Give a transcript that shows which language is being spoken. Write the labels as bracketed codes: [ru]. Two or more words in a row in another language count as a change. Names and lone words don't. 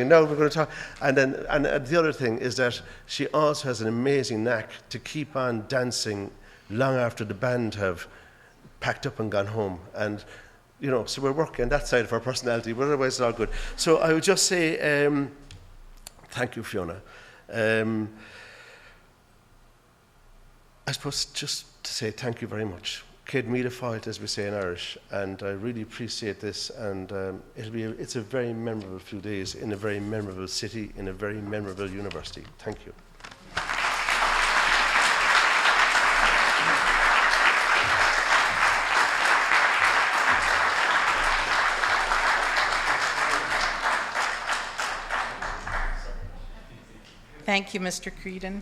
[en] And now we're going to talk, and the other thing is that she also has an amazing knack to keep on dancing long after the band have packed up and gone home, and so we're working on that side of our personality, but otherwise it's all good. So I would just say thank you, Fiona. I suppose just to say thank you very much. [ga] Céad míle fáilte, [en] as we say in Irish, and I really appreciate this, and it's a very memorable few days in a very memorable city, in a very memorable university. Thank you. Thank you, Mr. Creedon.